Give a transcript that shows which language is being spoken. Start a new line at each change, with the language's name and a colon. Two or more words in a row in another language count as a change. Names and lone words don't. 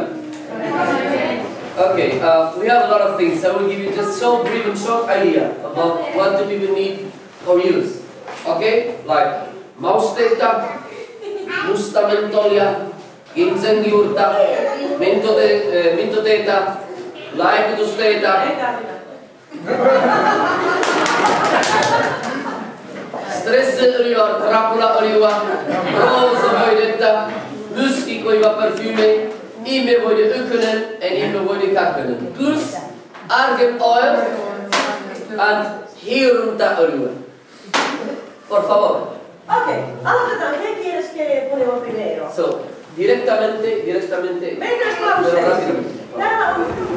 English: Okay, we have a lot of things. I will give you just so brief and short idea about what do people need or use. Okay, like
Finnish: mausteita, musta mentolia, ginsengjuurta, mintoteita, laikutusteita, stressiöljyä, krapulaöljyä, roosahoidetta, myskikoiva parfyme, ihmevoide 1 en ihmevoide 2.
English: Plus argan oil and hieruntaöljyä.
Spanish: Por favor.
Finnish: Okei, aloitetaan.
Spanish: ¿Qué quieres que ponemos primero? So, directamente.
Finnish: Mennään lauseisiin. Täällä on...